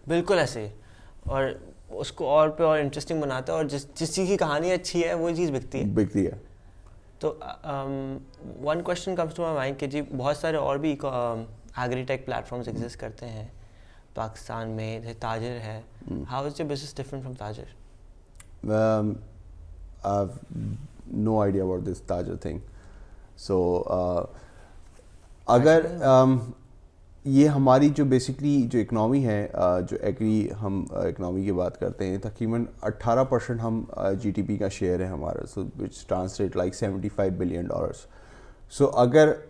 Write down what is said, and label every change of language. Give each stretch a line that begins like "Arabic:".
Urdu: بالکل ایسے, اور اس کو اور پہ اور انٹرسٹنگ بناتا ہے, اور جس چیز کی کہانی اچھی ہے وہ چیز بکتی ہے. تو
English: one question comes to my mind
Urdu: کہ جی بہت سارے اور بھی ایگری ٹیک پلیٹفارمس ایگزسٹ کرتے ہیں پاکستان میں, جیسے تاجر ہے.
English: How is your business different from Tajir? I have no idea about this Tajir thing.
Urdu: So اگر یہ ہماری جو بیسکلی جو اکنامی ہے, جو ایگری ہم اکنامی کی بات کرتے ہیں, تقریباً 18% ہم GDP کا شیئر ہے ہمارا.
English: so which translate like
Urdu: $75 بلین. سو اگر